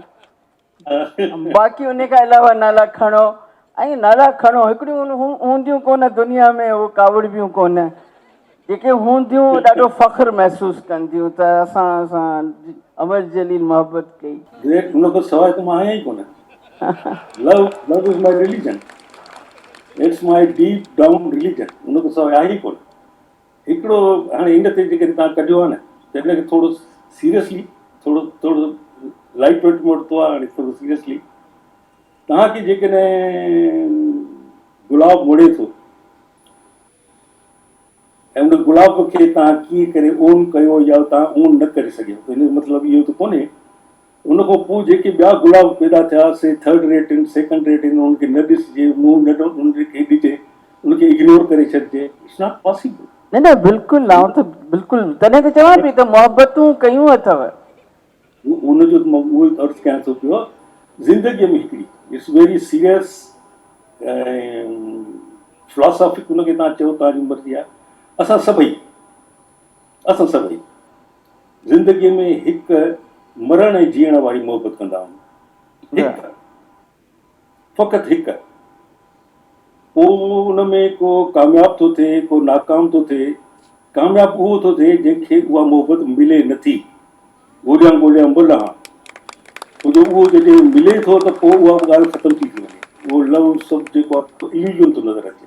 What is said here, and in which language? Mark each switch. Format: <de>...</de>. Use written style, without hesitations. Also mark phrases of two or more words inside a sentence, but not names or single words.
<sd>बाक़ी उन खां अलावा नाला खणो, ऐं नाला खणो। हिकिड़ियूं हूंदियूं कोन दुनिया में, उहो कावड़बियूं कोन, जेके हूंदियूं ॾाढो फ़ख्रु महसूसु कंदियूं त असां अमर जलील मोहबत कई। ग्रेट, उन खां सवाइ त मां आहियां ई कोन।</sd> <en>love is my religion, it's my deep down religion,</en> <sd>उन खां सवाइ आहे ई कोन। हिकिड़ो हाणे इन ते जेके तव्हां कढियो आहे न, त हिनखे थोरो सीरियसली, थोरो</sd> <en>light weight</en> <sd>में वरितो आहे। हाणे थोरो सीरियसली, तव्हांखे जेकॾहिं गुलाब वणे थो ऐं उन गुलाब खे तव्हां कीअं करे ओन कयो या तव्हां ओन न करे सघियो त हिन जो मतिलबु इहो त कोन्हे उन खां पोइ जेके ॿिया गुलाब पैदा थिया से</sd> <en>third rate</en> <sd>आहिनि</sd> <en>second rate</en> <sd>आहिनि उनखे न ॾिसिजे मुंहुं न उनखे ॾिजे उनखे इग्नोर करे छॾिजे</sd> <en>it's not possible.</en> <sd>न न बिल्कुलु आउं त बिल्कुलु तॾहिं त चवां पई त मुहबतूं कयूं अथव उनजो मां उहो अर्ज़ु कयां थो पियो ज़िंदगीअ में हिकिड़ी</sd> <en>it's very serious philosophic</en> <sd>उनखे तव्हां चओ तव्हांजी मर्ज़ी आहे असां सभई ज़िंदगीअ में हिकु मरण ऐं जीअण वारी मोहबत कंदा आहियूं हिकु फ़क़ति हिकु पोइ उन में को कामयाबु थो थिए को नाकाम थो थिए कामयाबु उहो थो थिए जंहिंखे उहा मोहबत मिले नथी ॻोल्हियां ॿोलियां छो उहो जॾहिं मिले थो त पोइ उहा ॻाल्हि ख़तमु थी वञे उहो लव सभु जेको आहे इल्यूजन थो नज़र अचे</sd>